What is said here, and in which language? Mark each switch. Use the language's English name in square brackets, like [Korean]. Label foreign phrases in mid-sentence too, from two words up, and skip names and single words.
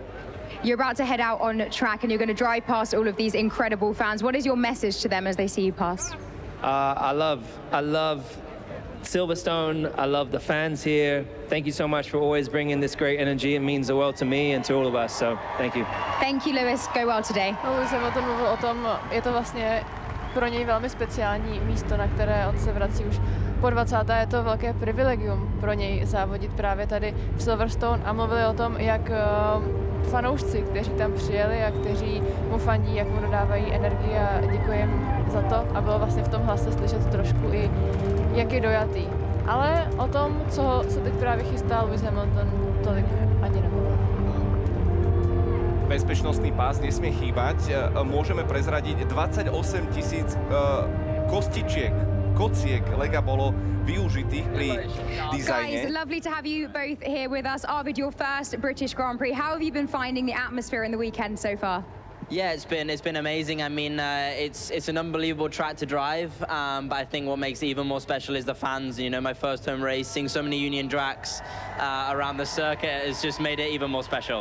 [English] You're about to head out on track and you're going to drive past all of these incredible fans. What is your message to them as they see you pass? I love Silverstone. I love the fans here. Thank you so much for always bringing this great energy. It means the world to me and to all of us, so thank you. Thank you, Lewis. Go well today. [Czech] Lewis Hamilton mluvil o tom, je to vlastně pro něj velmi speciální místo, na které on se vrací už po 20. Je to velké privilegium pro něj závodit právě tady v Silverstone a mluvili o tom, jak fanoušci, kteří tam přijeli a kteří mu fandí, jak mu dodávají energii a děkuji jim za to a bylo vlastně v tom hlase slyšet trošku i jak je dojatý. Ale o tom, co se teď právě chystá Lewis Hamilton, tolik ani nemluvil. [Slovak] Bezpečnostný pás nesmie chýbať. Môžeme prezradiť 28 000 kostičiek, kociek Lega bolo využitých pri dizajne. [English] Guys, lovely to have you both here with us. Arvid, your first British Grand Prix. How have you been finding the atmosphere in the weekend so far? Yeah, it's been amazing. I mean, it's an unbelievable track to drive, but I think what makes it even more special is the fans. My first home race, seeing so many Union tracks around the circuit has just made it even more special.